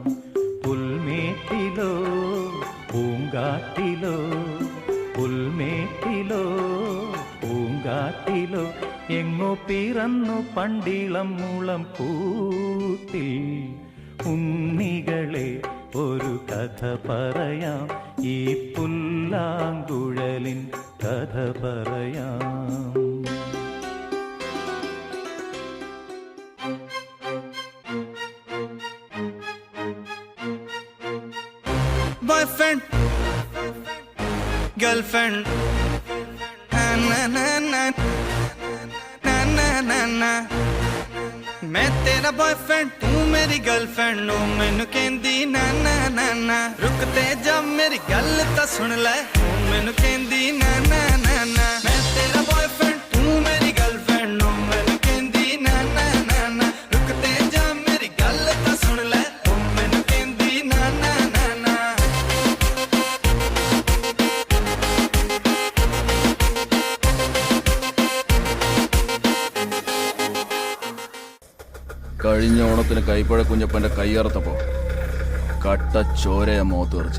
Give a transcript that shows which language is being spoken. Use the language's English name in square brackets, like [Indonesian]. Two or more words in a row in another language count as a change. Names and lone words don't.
[Malayalam] പുൽമേട്ടിലോ പൂങ്കാട്ടിലോ, പുൽമേട്ടിലോ പൂങ്കാട്ടിലോ, എങ്ങോ പിറന്നു പണ്ടിളം മുളം കൂട്ടിൽ. ഉണ്ണികളെ ഒരു കഥ പറയാം, ഈ പുല്ലാങ്കുഴലിൻ കഥ പറയാം. [English] Boyfriend, girlfriend, na na na na na na na. [Punjabi] ਮੈਂ ਤੇਰਾ ਬੌਇਫ੍ਰੈਂਡ, ਤੂੰ ਮੇਰੀ ਗਰਲਫ੍ਰੈਂਡ, ਓ ਮੈਨੂੰ ਕਹਿੰਦੀ ਨਾ ਨਾ ਨਾ ਨਾ. ਰੁਕਤੇ ਜਬ ਮੇਰੀ ਗੱਲ ਤਾਂ ਸੁਣ ਲੈ, ਓ ਮੈਨੂੰ ਕਹਿੰਦੀ ਨਾ ਨਾ ਨਾ ਨਾ. ਮੈਂ ਤੇਰਾ ਬੌਇਫ੍ਰੈਂਡ, ਤੂੰ ਮੇਰੀ ਗਰਲਫ੍ਰੈਂਡ, ਓ ਮੈਨੂੰ ਕਹਿੰਦੀ ਨਾ ਨਾ ਨਾ ਨਾ. ਰੁਕਤੇ ਜਬ ਮੇਰੀ ਗੱਲ ਤਾਂ ਸੁਣ ਲੈ, ਓ ਮੈਨੂੰ ਕਹਿੰਦੀ ਨਾ ਨਾ ਨਾ ਨਾ. [Malayalam] കഴിഞ്ഞ ഓണത്തിന് കൈപ്പഴ കുഞ്ഞപ്പന്റെ കയ്യറുത്തപ്പോ കട്ട ചോരയ മോത്ത് തെറിച്ചു.